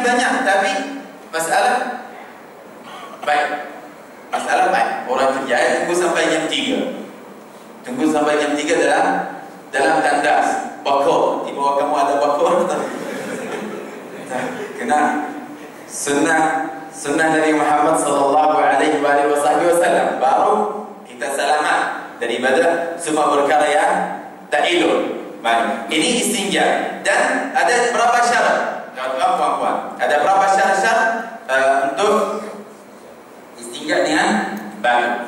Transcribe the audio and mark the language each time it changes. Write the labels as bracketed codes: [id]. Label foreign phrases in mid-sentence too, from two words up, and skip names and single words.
[ms] Memang tangki banyak, tapi masalah Baik. Masalah baik. Orang kerja tunggu sampai jam 3. Tunggu sampai jam 3 dalam tandas. Bakor. Di bawah kamu ada bakor. Kena sunnah Nabi Muhammad [ar] صلى الله عليه وسلم. [ms] Baru kita selamat daripada semua perkara yang tak elok. Baik. Ini istinja. Dan ada berapa syarat? Puan-puan, ada berapa syarat untuk istinja dengan batu?